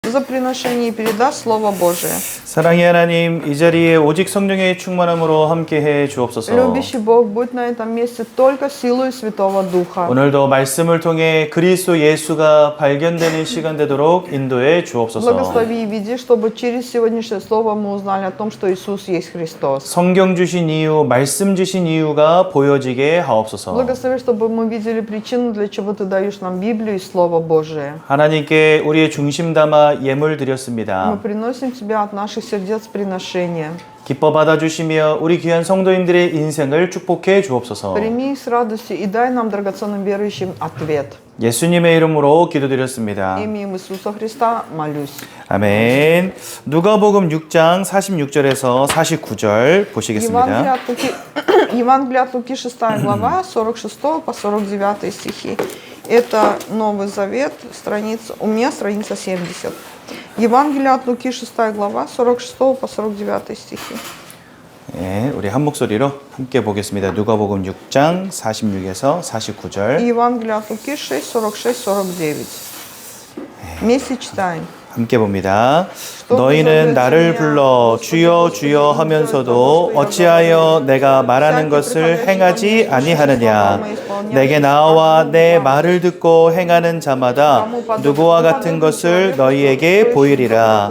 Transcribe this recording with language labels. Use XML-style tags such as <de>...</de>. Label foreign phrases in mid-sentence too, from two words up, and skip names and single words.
<ru>за приношение и передаст Слово Божие.</ru> <ko>사랑의 하나님, 이 자리에 오직 성령의 충만함으로 함께해 주옵소서.</ko> <ru>Любящий Бог, будь на этом месте только силой Святого Духа.</ru> <ko>오늘도 말씀을 통해 그리스도 예수가 발견되는 시간 되도록 인도해 주옵소서.</ko> <ru>Благослови и веди, чтобы через сегодняшнее слово мы узнали о том, что Иисус есть Христос.</ru> <ko>성경 주신 이유, 말씀 주신 이유가 보여지게 하옵소서.</ko> <ru>Благослови, чтобы мы видели причину, для чего Ты даешь нам Библию и Слово Божие.</ru> <ko>하나님께 우리의 중심 담아 예물</ko> <ru>Мы</ru> <ko>드렸습니다.</ko> <ru>приносим Тебя от наших сердец приношения.</ru> <ko>기뻐 받아주시며 우리 귀한 성도님들의 인생을 축복해 주옵소서.</ko> <ru>Прими их с радостью и дай нам, драгоценным верующим, ответ.</ru> <ko>예수님의 이름으로 기도드렸습니다.</ko> <ru>Именем Иисуса Христа молюсь.</ru> <ko>아멘. 누가복음 6장 46절에서 49절 보시겠습니다.</ko> <ru>Евангелие от Луки, 6 глава, 46 по 49 стихи. Это Новый Завет, у меня страница 70. Евангелие от Луки, 6 глава, 46 по 49 стихи.</ru> <ko>네, 우리 한 목소리로 함께 보겠습니다. 누가복음 6장 46에서 49절.</ko> <ru>Евангелие от Луки 6, 46, 49. Вместе читаем.</ru> <ko>함께 봅니다. 너희는 나를 불러 주여 주여 하면서도 어찌하여 내가 말하는 것을 행하지 아니하느냐. 내게 나와 내 말을 듣고 행하는 자마다 누구와 같은 것을 너희에게 보이리라.</ko>